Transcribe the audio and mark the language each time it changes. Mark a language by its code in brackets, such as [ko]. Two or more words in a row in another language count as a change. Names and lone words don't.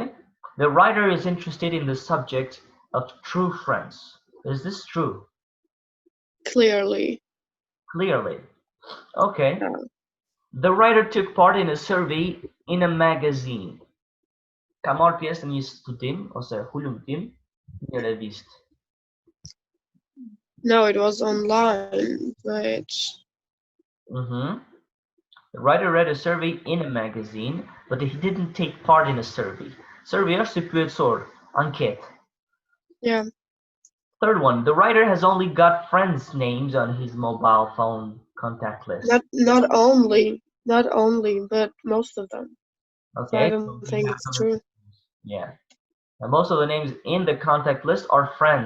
[en] The writer is interested in the subject of true friends. Is this true? Clearly. Clearly. Okay. The writer took part in a survey in a magazine. [sq] Kamar pies një studim ose hulumtim një revistë. [en] No, it was online, but The writer read a survey in a magazine, but he didn't take part in a survey. [sq] Survey është pyetësor, anket. [en] yeah, Third one, the writer has only got friends' names on his mobile phone contact list. not only, but most of them. Okay, I so don't he think has it's some- true. Yeah. And most of the names in the contact list are friends'